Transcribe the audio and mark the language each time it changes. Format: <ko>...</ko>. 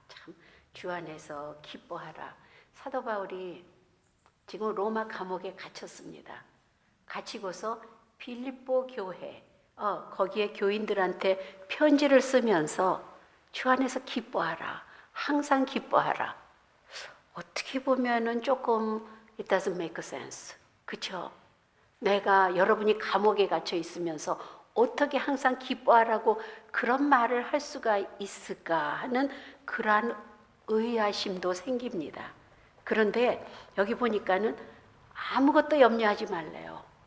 <ko>참 주 안에서 기뻐하라. 사도 바울이 지금 로마 감옥에 갇혔습니다. 갇히고서 빌립보 교회 거기에 교인들한테 편지를 쓰면서 주 안에서 기뻐하라. 항상 기뻐하라. 어떻게 보면은 조금</ko> <en>it doesn't make sense.</en> <ko>그렇죠? 내가 여러분이 감옥에 갇혀 있으면서 어떻게 항상 기뻐하라고 그런 말을 할 수가 있을까 하는 그러한 의아심도 생깁니다. 그런데 여기 보니까는 아무것도 염려하지 말래요.</ko>